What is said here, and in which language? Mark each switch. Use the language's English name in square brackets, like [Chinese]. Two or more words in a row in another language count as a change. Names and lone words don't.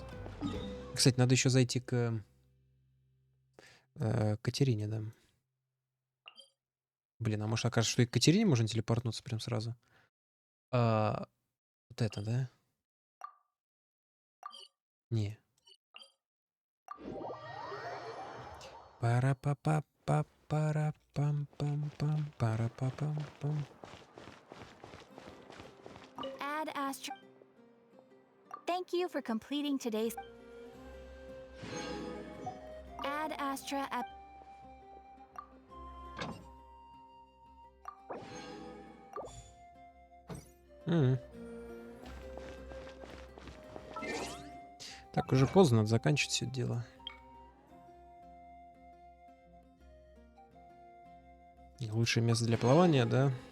[Russian] Кстати, надо еще зайти к Катерине, да. Блин, может окажется, что и к Катерине можно телепортнуться прям сразу? Вот это, да? Не. Пара-па-па-па-пара-пам-пам-пам. Пара-па-пам-пам. [English] Add Astra. Thank you for completing today's. Add Astra at. [Russian] Так, уже поздно, надо заканчивать все это дело. Лучшее место для плавания, да?